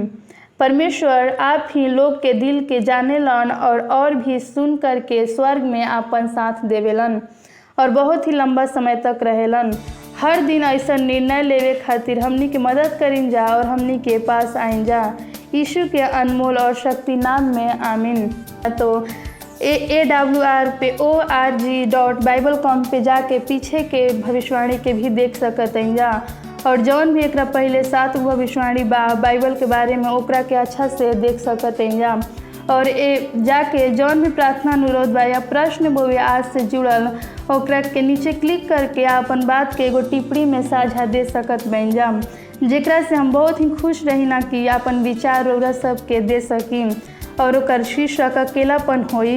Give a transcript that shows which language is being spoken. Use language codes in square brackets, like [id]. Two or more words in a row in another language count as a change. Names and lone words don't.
[bho] परमेश्वर आप ही लोग के दिल के जानेलन और भी सुन करके स्वर्ग में अपन साथ देवेलन और बहुत ही लंबा समय तक रहेलन। हर दिन ऐसा निर्णय लेवे खातिर हमनी के मदद करीन जा और हमनी के पास आइन जा। यीशु के अनमोल और शक्ति नाम में आमीन। तो AWR पे org.bible.com पे जाके पीछे के भविष्यवाणी के भी देख सकते हैं जा। और जौन भी एकरा पहले 7 भविष्यवाणी बा बाइबल के बारे में ओकरा के अच्छा से देख सकते हैं जा। और जाके जौन भी प्रार्थना अनुरोध बा या प्रश्न बोवे आज से जुड़ल ओकरा के नीचे क्लिक करके अपन बात के एगो टिप्पणी में साझा दे सकत बन जा जेकरा से हम बहुत ही खुश रही ना कि अपन विचार और सबके दे सकी और ओकर शीर्षक अकेलापन होई।